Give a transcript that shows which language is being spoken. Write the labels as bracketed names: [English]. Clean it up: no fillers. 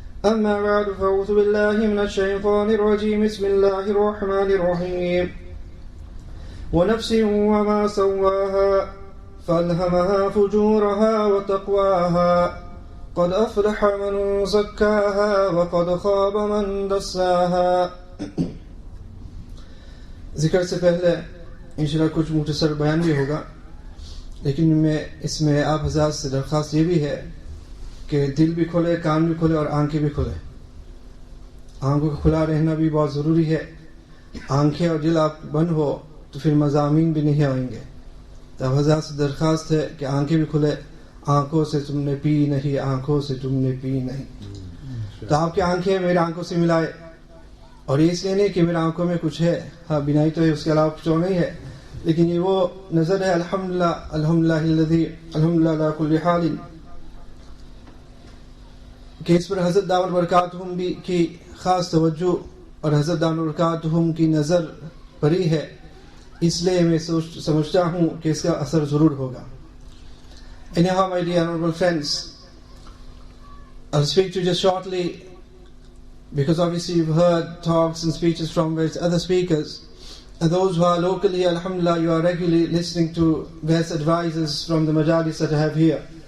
[Arabic] أما بعد، فأعوذ بالله من الشيطان الرجيم. بسم الله الرحمن الرحيم. ونفس وما سواها فألهمها فجورها وتقواها قد أفلح من زكاها وقد خاب من دساها. [Urdu] ذکر سے پہلے انشاءاللہ کچھ مختصر بیان بھی ہوگا، لیکن اس میں آپ حضرات سے درخواست یہ بھی ہے کہ دل بھی کھولے، کان بھی کھولے اور آنکھیں بھی کھولے. آنکھوں کا کھلا رہنا بھی بہت ضروری ہے. آنکھیں اور دل آپ بند ہو تو پھر مضامین بھی نہیں آئیں گے. تو حضرات سے درخواست ہے کہ آنکھیں بھی کھلے. آنکھوں سے تم نے پی نہیں, آنکھوں سے تم نے پی نہیں. تو آپ کی آنکھیں میرے آنکھوں سے ملائے, اور یہ اس لیے نہیں کہ میرے آنکھوں میں کچھ ہے, ہاں بینائی تو ہے, اس کے علاوہ کچھ اور نہیں ہے, لیکن یہ وہ نظر ہے. [Arabic] الحمدللہ الحمدللہ الذی الحمدللہ علی کل حال, [Urdu] کہ اس پر حضرت دامت برکاتہم بھی کی خاص توجہ اور حضرت دامت برکاتہم کی نظر پڑی ہے. اس لیے میں سمجھتا ہوں کہ اس کا اثر ضرور ہوگا. [English] Anyhow, my dear honorable friends, I'll speak to you just shortly, because obviously you've heard talks and speeches from various other speakers, and those who are locally, alhamdulillah, you are regularly listening to various advices from the majalis that I have here.